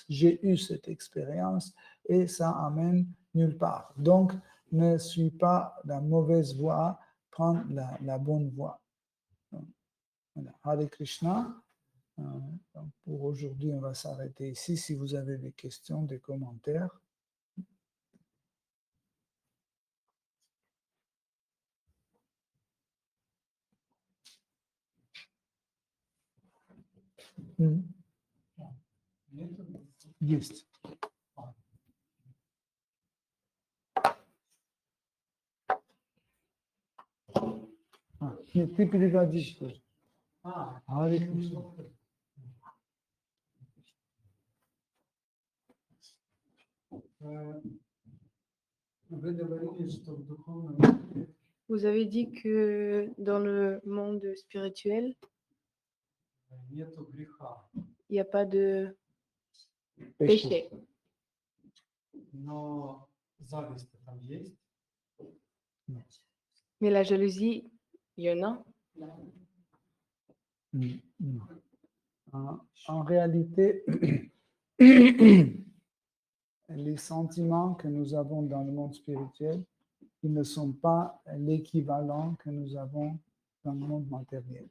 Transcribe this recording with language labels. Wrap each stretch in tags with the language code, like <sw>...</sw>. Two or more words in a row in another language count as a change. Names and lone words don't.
<fr>J'ai eu cette expérience et ça amène nulle part. Donc, ne suis pas la mauvaise voie, prends la bonne voie. Voilà. Hare Krishna. Donc pour aujourd'hui, on va s'arrêter ici. Si vous avez des questions, des commentaires.</fr> <ru>Есть. Нет, ты переводишь тоже. Харе Кришна.</ru> <fr>Vous avez dit que dans le monde spirituel, il n'y a pas de péché.</fr> <ru>Но зависть там есть.</ru> <fr>Mais la jalousie, il y en a. En réalité, les sentiments que nous avons dans le monde spirituel, ils ne sont pas l'équivalent que nous avons dans le monde matériel.</fr>